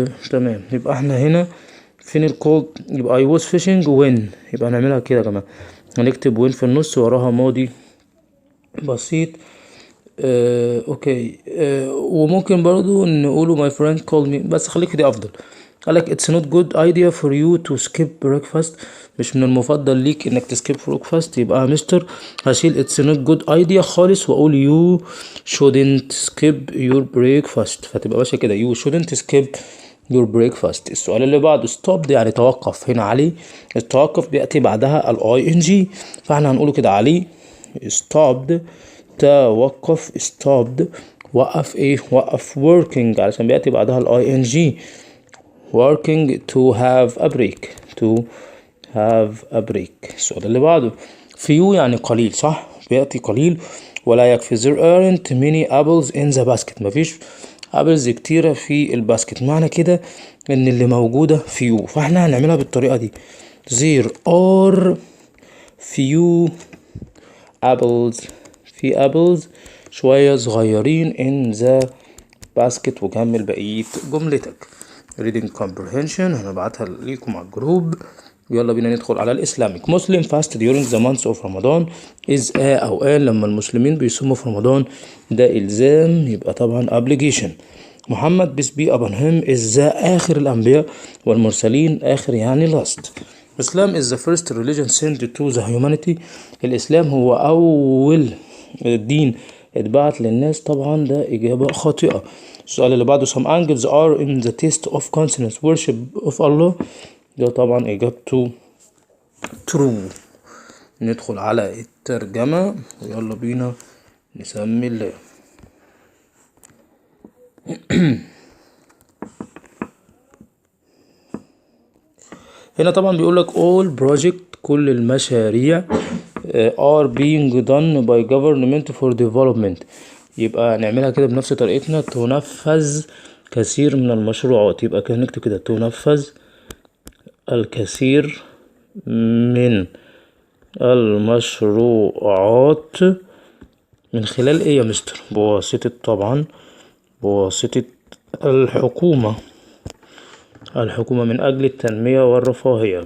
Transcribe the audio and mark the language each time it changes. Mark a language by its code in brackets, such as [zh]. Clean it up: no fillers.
[ar] تمام، يبقى احنا هنا فين الكول؟ يبقى [en] I was fishing when. [ar] يبقى هنعملها كده يا جماعة، هنكتب when في النص وراها ماضي بسيط. اوكي. وممكن برضو نقوله [en] my friend called me [ar] بس خليك دي افضل. قالك [en] it's not good idea for you to skip breakfast. [ar] مش من المفضل ليك انك تسكيب breakfast. يبقى مستر هشيل [en] it's not good idea [ar] خالص واقول [en] you shouldn't skip your breakfast. [ar] فتبقى ماشية كده [en] you shouldn't skip your breakfast. [ar] السؤال اللي بعده stop يعني توقف. هنا علي التوقف بيأتي بعدها ing فاحنا هنقوله كده علي stopped توقف stopped. وقف ايه؟ وقف working علشان بيأتي بعدها ing working [en] to have a break [ar] to have a break. السؤال اللي بعده few يعني قليل صح؟ بيأتي قليل ولا يكفي. [en] there aren't many apples in the basket. [ar] مفيش apples كتيرة في الباسكت. معنى كده ان اللي موجودة few فاحنا هنعملها بالطريقة دي [en] there are few apples. [ar] في apples شوية صغيرين [en] in the basket [ar] وكمل بقية جملتك. reading comprehension هنبعتها ليكم على الجروب. يلا بينا ندخل على الإسلامك. [en] Muslim fast during the months of Ramadan is [ar] أو قال لما المسلمين بيصوموا في رمضان ده إلزام يبقى طبعا obligation. [en] محمد peace be upon him is [ar] آخر الأنبياء والمرسلين. آخر يعني last. [en] Islam is the first religion sent to the humanity. [ar] الإسلام هو أول دين اتبعت للناس. طبعا ده إجابة خاطئة. السؤال اللي بعده [en] some angels are in the test of consciousness worship of Allah. [ar] ده طبعا إجابته true. ندخل على الترجمة ويلا بينا نسمي الله. هنا طبعا بيقولك [en] all project [ar] كل المشاريع [en] are being done by government for development. [ar] يبقى نعملها كده بنفس طريقتنا تنفذ كثير من المشروعات. يبقى كده نكتب كده تنفذ الكثير من المشروعات من خلال ايه يا مستر؟ بواسطة طبعا بواسطة الحكومة من أجل التنمية والرفاهية.